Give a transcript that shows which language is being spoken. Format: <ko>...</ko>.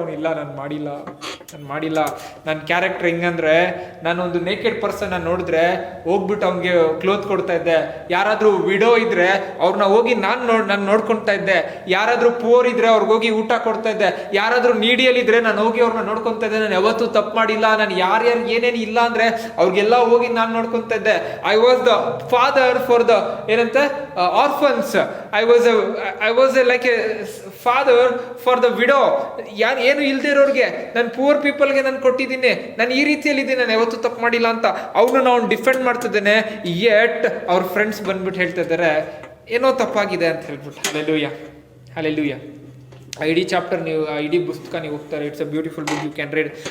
<kn>ಅವ್ನು, ಇಲ್ಲ, ನಾನು ಮಾಡಿಲ್ಲ. ನನ್ನ ಕ್ಯಾರೆಕ್ಟರ್ ಹೆಂಗಂದ್ರೆ, ನಾನೊಂದು ನೇಕೆಡ್ ಪರ್ಸನ್ ನೋಡಿದ್ರೆ ಹೋಗ್ಬಿಟ್ಟು ಅವ್ನಿಗೆ ಕ್ಲೋತ್ ಕೊಡ್ತಾ ಇದ್ದೆ. ಯಾರಾದರೂ ವಿಡೋ ಇದ್ರೆ ಅವ್ರನ್ನ ಹೋಗಿ ನಾನು ನೋಡ್ಕೊತಾ ಇದ್ದೆ. ಯಾರಾದರೂ ಪೋರ್ ಇದ್ರೆ ಅವ್ರಿಗೆ ಹೋಗಿ ಊಟ ಕೊಡ್ತಾ ಇದ್ದೆ. ಯಾರಾದರೂ ನೀಡಿಯಲ್ಲಿದ್ರೆ ನಾನು ಹೋಗಿ ಅವ್ರನ್ನ ನೋಡ್ಕೊತಾ ಇದ್ದೆ. ನಾನು ಯಾವತ್ತೂ ತಪ್ಪು ಮಾಡಿಲ್ಲ. ನಾನು ಯಾರ್ಯಾರು ಏನೇನು ಇಲ್ಲ ಅಂದ್ರೆ ಅವ್ರಿಗೆಲ್ಲ ಹೋಗಿ ನಾನು ನೋಡ್ಕೊತಾ ಇದ್ದೆ.</kn> <en>I was the father for the orphans. I was like a father for the widow.</en> <kn>ಏನು ಇಲ್ದೇ ಇರೋರಿಗೆ, ನಾನು ಪೂರ್ ಪೀಪಲ್ಗೆ ನಾನು ಕೊಟ್ಟಿದ್ದೀನಿ. ನಾನು ಈ ರೀತಿಯಲ್ಲಿ ಇದ್ದೀನಿ, ನಾನು ಯಾವತ್ತೂ ತಪ್ಪು ಮಾಡಿಲ್ಲ ಅಂತ ಅವನು ನಾವು ಡಿಫೆಂಡ್ ಮಾಡ್ತಿದ್ದೇನೆ. ಯೆಟ್ ಅವ್ರ ಫ್ರೆಂಡ್ಸ್ ಬಂದ್ಬಿಟ್ಟು ಹೇಳ್ತಾ ಇದ್ದಾರೆ, ಏನೋ ತಪ್ಪಾಗಿದೆ ಅಂತ ಹೇಳ್ಬಿಟ್ಟು. Hallelujah, hallelujah. ಇಡೀ ಚಾಪ್ಟರ್ ನೀವು, ಇಡೀ ಪುಸ್ತಕ ನೀವು ಹೋಗ್ತಾರೆ,</kn> <en>It's a beautiful book, you can read.</en>